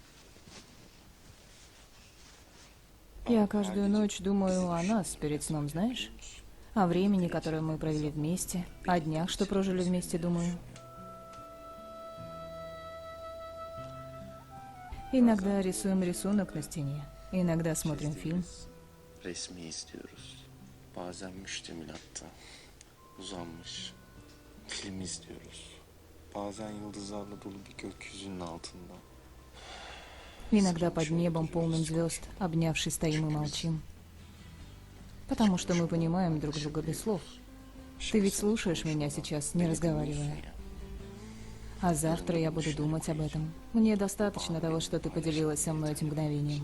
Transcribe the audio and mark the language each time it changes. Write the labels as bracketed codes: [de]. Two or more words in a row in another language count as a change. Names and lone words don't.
[ru] Я каждую ночь думаю о нас перед сном, знаешь? О времени, которое мы провели вместе, о днях, что прожили вместе, думаю. Иногда рисуем рисунок на стене, иногда смотрим фильм. [tr] Resmi izliyoruz. Bazen müştemilatta uzanmış film izliyoruz. Bazen yıldızlarla dolu bir gökyüzünün altında. [ru] Иногда под небом, полным звезд, обнявшись, стоим и молчим. Потому что мы понимаем друг друга без слов. Ты ведь слушаешь меня сейчас, не разговаривая. А завтра я буду думать об этом. Мне достаточно того, что ты поделилась со мной этим мгновением.